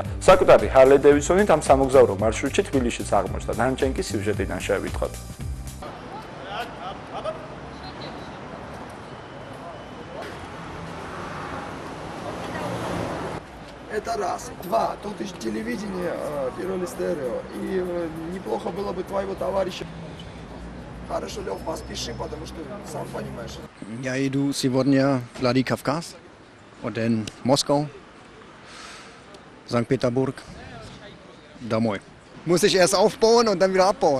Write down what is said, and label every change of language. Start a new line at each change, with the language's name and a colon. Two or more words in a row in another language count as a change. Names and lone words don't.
Georgian: საკუთარი ჰარლი დევიდსონით ამ სამოგზაურო მარშრუტში თბილისშიც აღმოჩნდა. დანარჩენი კი სიუჟეტიდან შევიტყოთ.
Russian: Это раз. Два. Тут еще телевидение, первое стерео. И неплохо было бы твоего товарища. Хорошо, Лёв, поспеши, потому что сам понимаешь. Я иду сегодня в Владикавказ,
German: und dann Moskau, Sankt Peterburg, домой. Muss ich erst aufbauen und dann wieder abbauen.